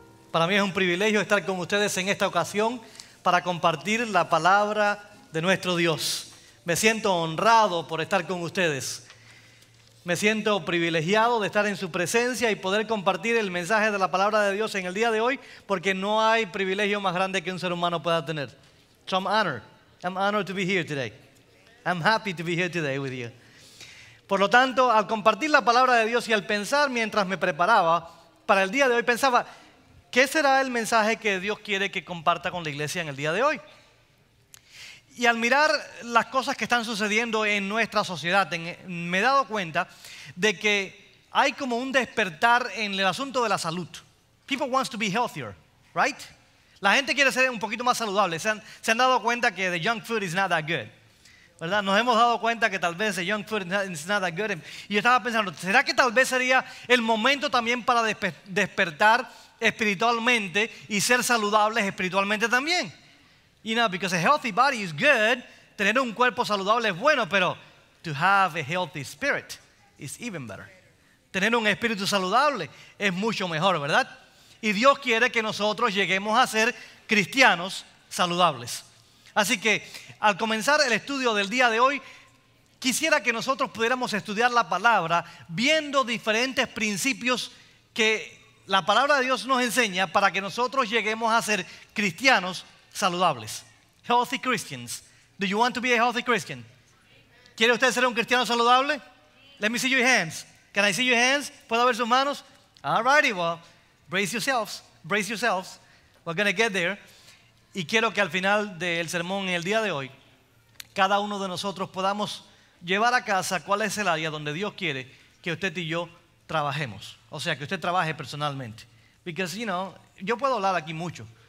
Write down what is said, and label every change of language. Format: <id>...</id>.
<es>Para mí es un privilegio estar con ustedes en esta ocasión para compartir la palabra de nuestro Dios. Me siento honrado por estar con ustedes. Me siento privilegiado de estar en su presencia y poder compartir el mensaje de la palabra de Dios en el día de hoy, porque no hay privilegio más grande que un ser humano pueda tener.</es> <en>So I'm honored to be here today. I'm happy to be here today with you.</en> <es>Por lo tanto, al compartir la palabra de Dios y al pensar mientras me preparaba para el día de hoy, pensaba, ¿qué será el mensaje que Dios quiere que comparta con la iglesia en el día de hoy? Y al mirar las cosas que están sucediendo en nuestra sociedad, me he dado cuenta de que hay como un despertar en el asunto de la salud.</es> <en>People want to be healthier, right?</en> <es>La gente quiere ser un poquito más saludable. Se han dado cuenta que</es> <en>the junk food is not that good,</en> <es>¿verdad? Nos hemos dado cuenta que tal vez</es> <en>the junk food is not that good.</en> <es>Y yo estaba pensando, ¿será que tal vez sería el momento también para despertar espiritualmente y ser saludables espiritualmente también.</es> <en>You know, because a healthy body is good.</en> <es>Tener un cuerpo saludable es bueno, pero</es> <en>to have a healthy spirit is even better.</en> <es>Tener un espíritu saludable es mucho mejor, ¿verdad? Y Dios quiere que nosotros lleguemos a ser cristianos saludables. Así que al comenzar el estudio del día de hoy, quisiera que nosotros pudiéramos estudiar la palabra viendo diferentes principios que la palabra de Dios nos enseña para que nosotros lleguemos a ser cristianos saludables.</es> <en>Healthy Christians. Do you want to be a healthy Christian?</en> <es>¿Quiere usted ser un cristiano saludable?</es> <en>Let me see your hands. Can I see your hands?</en> <es>¿Puedo ver sus manos?</es> <en>All righty, well, brace yourselves. Brace yourselves. We're going to get there.</en> <es>Y quiero que al final del sermón en el día de hoy, cada uno de nosotros podamos llevar a casa cuál es el área donde Dios quiere que usted y yo trabajemos. O sea, que usted trabaje personalmente.</es> <en>Because, you know,</en> <es>yo puedo hablar aquí mucho.</es>